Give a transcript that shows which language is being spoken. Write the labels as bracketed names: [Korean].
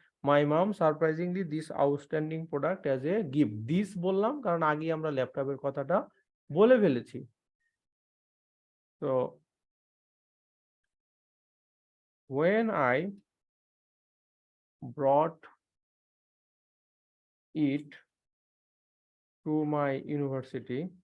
[English] my mom surprisingly this outstanding product as a gift. [Bangla] This বললাম কারণ আগে আমরা ল্যাপটপের কথাটা বলে ফেলেছি। [English] So when I brought it to my university,